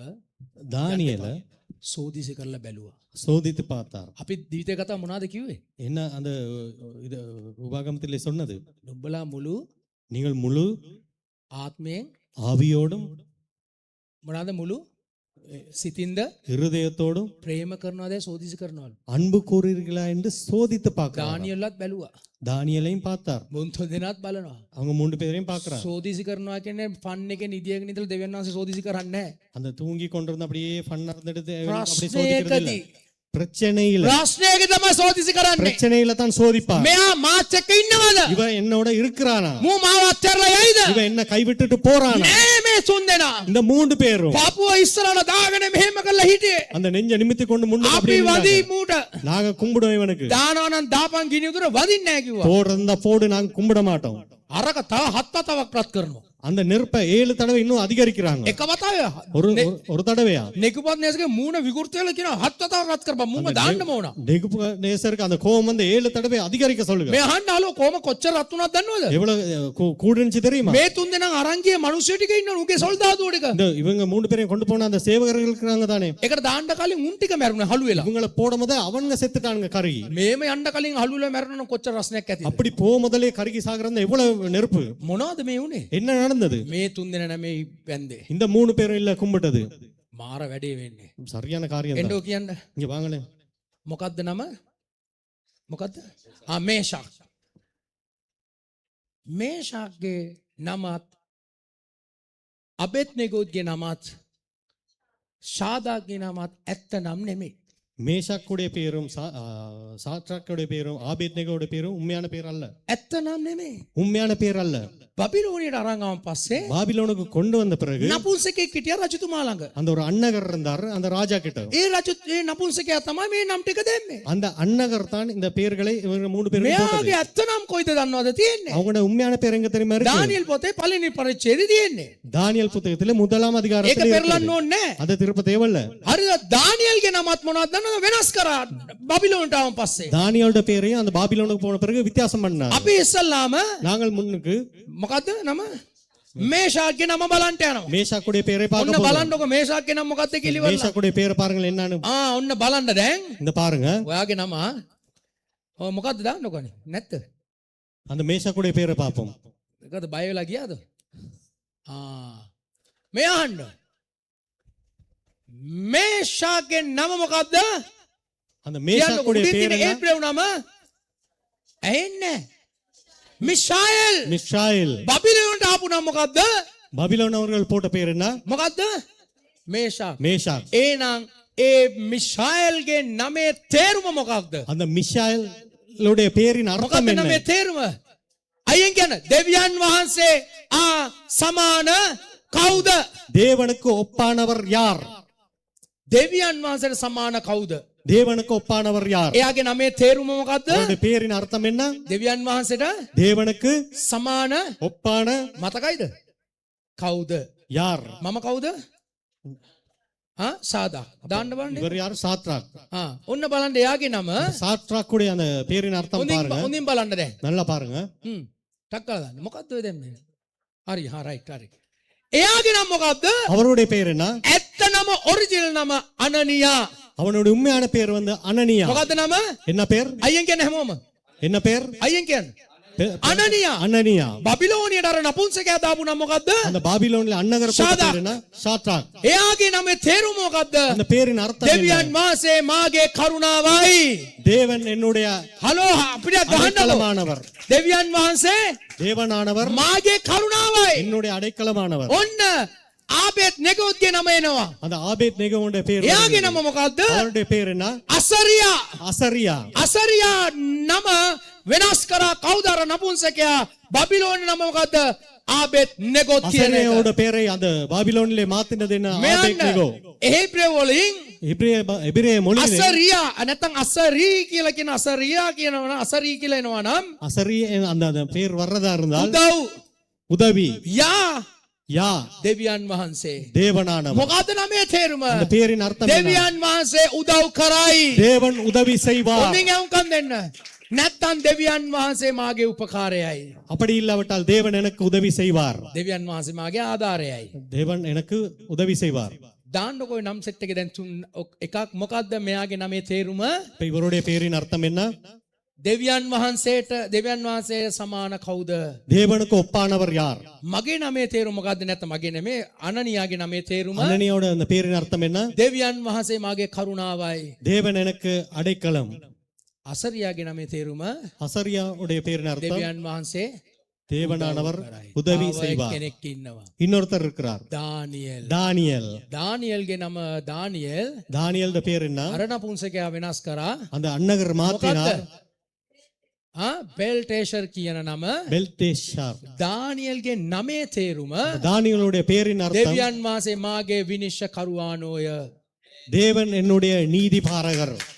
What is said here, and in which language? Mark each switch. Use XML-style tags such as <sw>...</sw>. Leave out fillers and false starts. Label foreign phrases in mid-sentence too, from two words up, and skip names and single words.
<ta>தானியேல</ta> <si>සෝදිසි කරලා බැලුවා.</si> <ta>சோதித்து பார்த்தார்.</ta> <si>අපි ජීවිතේ කතා මොනවද කිව්වේ?</si> <ta>என்ன அந்த இது உபாகமத்திலே சொன்னது?</ta> <si>නුඹලා මුළු</si> <ta>நீங்கள் முழு</ta> <si>ආත්මයෙන්</si> <ta>ஆவியோடும்</ta> <si>මොනවාද මුළු සිතින්ද</si> <ta>இருதயத்தோடும்</ta> <si>ප්‍රේම කරනවාද සෝදිසි කරනවලු.</si> <ta>அன்பு கூறுகிறீர்களா என்று சோதித்து பார்க்கிறார்.</ta> <si>දානියෙල්ලත් බැලුවා.</si> <ta>தானியேலையும் பார்த்தார்.</ta> <si>මුන් තුන් දෙනාත් බලනවා.</si> <ta>அவங்க 3 பேரையும் பார்க்கறார்.</ta> <si>සෝදිසි කරනවා කියන්නේ ෆන් එකේ නිදියගෙන ඉඳලා දෙවියන් වහන්සේ සෝදිසි කරන්නේ නැහැ.</si> <ta>அந்த தூங்கி கொண்டிருந்த அப்படியே ஃபன் நடந்துட்டு அப்படி</ta> <si>ප්‍රශ්නයකදී</si> <ta>சோதிக்கிறது இல்ல. பிரச்சனையில</ta> <si>ප්‍රශ්නයක තමයි සෝදිසි කරන්නේ.</si> <ta>பிரச்சனையில தான் சோதிப்பார்.</ta> <si>මෙයා මාත් එක්ක ඉන්නවද?</si> <ta>இவன் என்னோட இருக்கிறானா?</ta> <si>මූ මාව අත්හැරලා යයිද?</si> <ta>இவன் என்ன கைவிட்டுட்டு போறானா?</ta> <si>නෑ මේ තුන් දෙනා.</si> <ta>இந்த 3 பேரும்</ta> <si>පාපුව ඉස්සරහට දාගෙන මෙහෙම කරලා හිටියේ.</si> <ta>அந்த நெஞ்ச நிமித்தி கொண்டு முன்னுக்கு</ta> <si>අපි</si> <ta>அப்படியே</ta> <si>වදී</si> <ta>நின்னாங்க.</ta> <si>මූට</si> <ta>நாங்க கும்பிடுவோம் இவனுக்கு.</ta> <si>දානවා නම් දාපන් ගිනි උදුර වදින්නේ නැහැ කිව්වා.</si> <ta>போடுறதா போடு, நாங்க கும்பிட மாட்டோம்.</ta> <si>අරක තව හත් වතාවක් රත් කරනවා.</si> <ta>அந்த நெருப்பை 7 தடவை இன்னும் அதிகரிக்கிறாங்க.</ta> <si>එක වතාවේ</si> <ta>ஒரு தடவையா?</ta> <si>නෙකුපත් නේසගේ මූණ විකෘති වෙලා කියනවා හත් වතාවක් රත් කරපන් මූණ දාන්නම ඕන.</si> <ta>நேசருக்கு அந்த கோபம் வந்து 7 தடவை அதிகரிக்க சொல்லுங்க.</ta> <si>මේ අහන්න අලෝ කොහම කොච්චර රත් වුණාද දන්නවද?</si> <ta>எவ்வளவு கூடுனுச்சு தெரியுமா?</ta> <si>මේ තුන් දෙනා අරන් ගිය මිනිස්සු ටික ඉන්නවනේ උගේ සොල්දාදුවෝ ටික.</si> <ta>இந்த இவங்க 3 பேரையும் கொண்டு போன அந்த சேவகர்கள் இருக்காங்க தானே.</ta> <si>ඒකට දාන්න කලින් උන් ටික මැරුණා හලු වෙලා.</si> <ta>இவங்கள போடும்போது அவங்க செத்துட்டாங்க கருகி.</ta> <si>මේම යන්න කලින් හලු වෙලා මැරුණා නම් කොච්චර රසණයක් ඇතිද?</si> <ta>அப்படி போ முதலே கருகி சாகறத எவ்வளவு நெருப்பு.</ta> <si>මොනවද මේ උනේ?</si> <ta>என்ன நடந்தது?</ta> <si>මේ තුන් දෙනා නැමේ වැන්දේ.</si> <ta>இந்த 3 பேரும் இல்ல கும்பிட்டது.</ta> <si>මාර වැඩේ වෙන්නේ.</si> <ta>சரியான காரியம்</ta> <si>එන්නෝ</si> <ta>தான்.</ta> <si>කියන්න.</si> <ta>இங்க வாங்களே.</ta> <si>මොකද්ද නම? මොකද්ද? මේෂාක්. මේෂාක්ගේ නමත් අබෙද්නෙගෝගේ නමත් ஷாதாக்ගේ නමත් ඇත්ත නම් නෙමෙයි.</si> <ta>மேஷாக்குடைய பேரும் சாத்ராக்குடைய பேரும் ஆபேத்நேகோவுடைய பேரும் உண்மையான பேர் அல்ல.</ta> <si>ඇත්ත නම් නෙමෙයි.</si> <ta>உண்மையான பேர் அல்ல.</ta> <si>බබිලෝනියට අරන් ආවන් පස්සේ</si> <ta>பாபிலோனுக்கு கொண்டு வந்த பிறகு</ta> <si>නපුංසකෙක් හිටියා රජතුමා ළඟ.</si> <ta>அந்த ஒரு அன்னகர் இருந்தார் அந்த ராஜா கிட்ட.</ta> <si>ඒ නපුංසකයා තමයි මේ නම් ටික දෙන්නේ.</si> <ta>அந்த அன்னகர் தான் இந்த பெயர்களை இவங்க மூணு பேரும் போட்டது.</ta> <si>මෙයාගේ ඇත්ත නම් කොයිද දන්නවද තියෙන්නේ?</si> <ta>அவங்களோட உண்மையான பேர் எங்க தெரியுமா இருக்கு?</ta> <si>දානියෙල් පොතේ පළවෙනි පරිච්ඡේදයේ තියෙන්නේ.</si> <ta>தானியேல் புத்தகத்திலே முதலாம்</ta> <si>ඒක</si> <ta>அதிகாரத்திலே</ta> <si>පෙරලන්න</si> <ta>இருக்குது.</ta> <si>ඕනේ නැහැ.</si> <ta>அதை திருப்ப தேவையில்ல.</ta> <si>හරිද? දානියෙල්ගේ නමත් මොනවද දන්නවද? වෙනස් කරා බබිලෝනට ආවන් පස්සේ.</si> <ta>தானியேலோட பேரையும் அந்த பாபிலோனுக்கு போன பிறகு வித்தியாசம் பண்ணார்.</ta> <si>අපි ඉස්සල්ලාම</si> <ta>நாங்கள் முன்னுக்கு</ta> <si>මොකද්ද නම? මේෂාක්ගේ නම බලන්න යනවා.</si> <ta>மேஷாக்குடைய பேரை பார்க்க</ta> <si>ඔන්න</si> <ta>போறோம்.</ta> <si>බලන්නකො මේෂාක්ගේ නම මොකද්ද කියලා ඉවරලා.</si> <ta>மேஷாக்குடைய பேரை பாருங்கள் என்னன்னு.</ta> <si>ඔන්න බලන්න දැන්.</si> <ta>இந்த பாருங்க.</ta> <si>ඔයාගේ නම මොකද්ද දාන්නකොනේ නැත්ද?</si> <ta>அந்த மேஷாக்குடைய பேரை பார்ப்போம்.</ta> <si>ඒකද බය වෙලා ගියාද? මේ අහන්න. මේෂාක්ගේ නම මොකද්ද?</si> <ta>அந்த மேஷாக்குடைய பேர் என்ன?</ta> <si>ඒබ්‍රේව් නම ඇහෙන්නේ මිෂායල්.</si> <ta>மிஷாயேல்.</ta> <si>බබිලෝනට ආපු නම මොකද්ද?</si> <ta>பாபிலோன் அவர்கள் போட்ட பேர் என்ன?</ta> <si>මොකද්ද? මේෂාක්.</si> <ta>மேஷாக்.</ta> <si>එහෙනම් ඒ මිෂායල්ගේ නමේ තේරුම මොකක්ද?</si> <ta>அந்த மிஷாயலுடைய பேரின் அர்த்தம்</ta> <si>මොකක්ද</si> <ta>என்ன?</ta> <si>නමේ තේරුම? අයියෙන් කියන දෙවියන් වහන්සේ සමාන කවුද?</si> <ta>தேவனுக்கு ஒப்பானவர் யார்?</ta> <si>දෙවියන් වහන්සේට සමාන කවුද?</si> <ta>தேவனுக்கு ஒப்பானவர் யார்?</ta> <si>එයාගේ නමේ තේරුම මොකක්ද?</si> <ta>அவருடைய பேரின் அர்த்தம் என்ன?</ta> <si>දෙවියන් වහන්සේට</si> <ta>தேவனுக்கு</ta> <si>සමාන</si> <ta>ஒப்பான</ta> <si>මතකයිද? කවුද?</si> <ta>யார்?</ta> <si>මම කවුද? සාදා. දාන්න බලන්න.</si> <ta>இவர் யார்? சாத்ராக்.</ta> <si>ඔන්න බලන්න එයාගේ නම.</si> <ta>சாத்ராக்குடைய அந்த பேரின் அர்த்தம் பாருங்க.</ta> <si>හොඳින් බලන්න දැන්.</si> <ta>நல்லா பாருங்க.</ta> <si>ටක් කරලා දාන්න. මොකක්ද ඔය දැන් මේ? හරි රයිට් හරි. එයාගේ නම මොකක්ද?</si> <ta>அவருடைய பேர் என்ன?</ta> <si>ඇත්ත නම ඔරිජිනල් නම අනනියා.</si> <ta>அவனுடைய உண்மையான பேர் வந்து அனனியா.</ta> <si>මොකද්ද නම?</si> <ta>என்ன பேர்?</ta> <si>අයියෙන් කියන්නේ හැමෝම.</si> <ta>என்ன பேர்?</ta> <si>අයියෙන් කියන්නේ. අනනියා.</si> <ta>அனனியா.</ta> <si>බබිලෝනියට අර නපුංසකයා දාපු නම මොකද්ද?</si> <ta>அந்த பாபிலோனில் அன்னகர் போட்ட பேர் என்ன? சாத்ராக்.</ta> <si>එයාගේ නමේ තේරුම මොකද්ද?</si> <ta>அந்த பேரின் அர்த்தம் என்ன?</ta> <si>දෙවියන් වහන්සේ මාගේ කරුණාවයි.</si> <ta>தேவன் என்னுடைய</ta> <si>හලෝ අපිට ගහන්නකො.</si> <ta>அடைக்கலமானவர்.</ta> <si>දෙවියන් වහන්සේ</si> <ta>தேவனானவர்</ta> <si>මාගේ කරුණාවයි.</si> <ta>என்னுடைய அடைக்கலமானவர்.</ta> <si>ඔන්න ආබේත් නෙගෝත්ගේ නම එනවා.</si> <ta>அந்த ஆபேத் நேகோவுடைய பேர்</ta> <si>එයාගේ නම මොකද්ද?</si> <ta>அவருடைய பேர் என்ன?</ta> <si>අසරියා.</si> <ta>அசரியா.</ta> <si>අසරියා නම වෙනස් කරා කවුද? අර නපුංසකයා. බබිලෝන නම මොකද්ද? ආබේත් නෙගොත් කියන එක.</si> <ta>அசரியாவோட பேரை அந்த பாபிலோனிலே மாத்தினது என்ன? ஆபேத் நேகோ.</ta> <si>එහිබ්‍රේව වලින්</si> <ta>எபிரேய மொழியிலே</ta> <si>අසරියා නැත්නම් අසරී කියලා කියන අසරියා කියනවා අසරී කියලා එනවා නම්</si> <ta>அசரி அந்த பேர் வர்றதா இருந்தால்</ta> <si>උදව්</si> <ta>உதவி.</ta> <si>යා</si> <ta>யா.</ta> <si>දෙවියන් වහන්සේ.</si> <ta>தேவனானவர்.</ta> <si>මොකද්ද නමේ තේරුම?</si> <ta>அந்த பேரின் அர்த்தம் என்ன?</ta> <si>දෙවියන් වහන්සේ උදව් කරයි.</si> <ta>தேவன் உதவி செய்வார்.</ta> <si>ඔන්නින් යවුම්කම් දෙන්න. නැත්තම් දෙවියන් වහන්සේ මාගේ උපකාරයයි.</si> <ta>அப்படி இல்லாவிட்டால் தேவன் எனக்கு உதவி செய்வார்.</ta> <si>දෙවියන් වහන්සේ මාගේ ආධාරයයි.</si> <ta>தேவன் எனக்கு உதவி செய்வார்.</ta> <si>දාන්නකො නම් සෙට් එකේ දැන් තුන් එකක් මොකද්ද මෙයාගේ නමේ තේරුම?</si> <ta>இப்ப இவருடைய பேரின் அர்த்தம் என்ன?</ta> <si>දෙවියන් වහන්සේ සමාන කවුද?</si> <ta>தேவனுக்கு ஒப்பானவர் யார்?</ta> <si>මගේ නමේ තේරුම මොකද්ද? නැත්නම් මගේ නෙමේ අනනියාගේ නමේ තේරුම</si> <ta>அனனியாவோட அந்த பேரின் அர்த்தம் என்ன?</ta> <si>දෙවියන් වහන්සේ මාගේ කරුණාවයි.</si> <ta>தேவன் எனக்கு அடைக்கலம்.</ta> <si>අසරියාගේ නමේ තේරුම</si> <ta>அசரியாவுடைய பேரின் அர்த்தம்</ta> <si>දෙවියන් වහන්සේ</si> <ta>தேவனானவர் உதவி செய்வார்.</ta> <si>කෙනෙක් ඉන්නවා.</si> <ta>இன்னொருத்தர் இருக்கிறார்.</ta> <si>දානියෙල්.</si> <ta>தானியல்.</ta> <si>දානියෙල්ගේ නම දානියෙල්.</si> <ta>தானியல்ட பேர் என்ன?</ta> <si>අර නපුංසකයා වෙනස් කරා.</si> <ta>அந்த அன்னகர் மாத்தினார்.</ta> <si>බෙල්ටේෂර් කියන නම.</si> <ta>பெல்தேஷார்.</ta> <si>දානියෙල්ගේ නමේ තේරුම</si> <ta>தானியலுடைய பேரின் அர்த்தம்</ta> <si>දෙවියන් වහන්සේ මාගේ විනිශ්චය කරුවානෝය.</si> <ta>தேவன் என்னுடைய நீதி பாரகர்.</ta>